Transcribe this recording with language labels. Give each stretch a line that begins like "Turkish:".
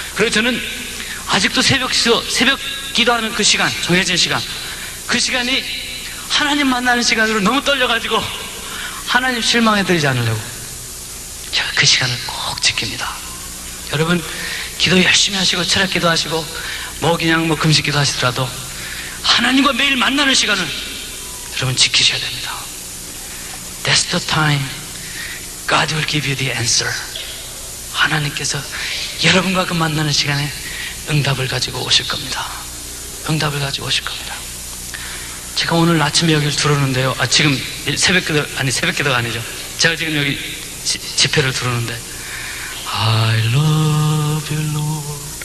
Korean: 그래서 저는 아직도 새벽 기도하는 그 시간, 정해진 시간, 그 시간이 하나님 만나는 시간으로 너무 떨려가지고 하나님 실망해드리지 않으려고 제가 그 시간을 꼭 지킵니다. 여러분 기도 열심히 하시고 철학 기도하시고 그냥 금식 기도하시더라도 하나님과 매일 만나는 시간을 여러분 지키셔야 됩니다.
English: That's the time God will give you the answer.
Korean: 하나님께서 여러분과 그 만나는 시간에 응답을 가지고 오실 겁니다. 응답을 가지고 오실 겁니다. 제가 오늘 아침에 여기를 들어오는데요. 지금 새벽 기도가 아니죠. 제가 지금 여기 집회를 들어오는데
English: I love you Lord.